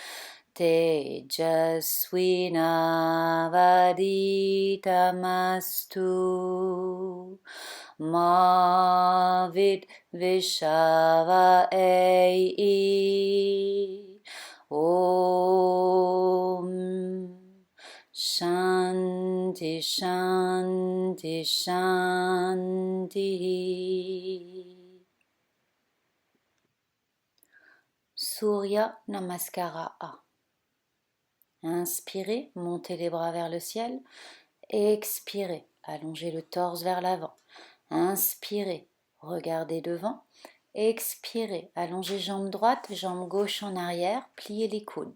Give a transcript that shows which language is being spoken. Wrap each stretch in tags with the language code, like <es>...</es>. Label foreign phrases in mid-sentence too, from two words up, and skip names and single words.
<sa>तेजस्वि नावधीतमस्तु मा विद्विषावहै ॐ शान्तिः शान्तिः शान्तिः Shanti.</sa> <fr>Surya Namaskara A. Inspirez, montez les bras vers le ciel. Expirez, allongez le torse vers l'avant. Inspirez, regardez devant. Expirez, allongez jambe droite, jambe gauche en arrière, pliez les coudes.</fr>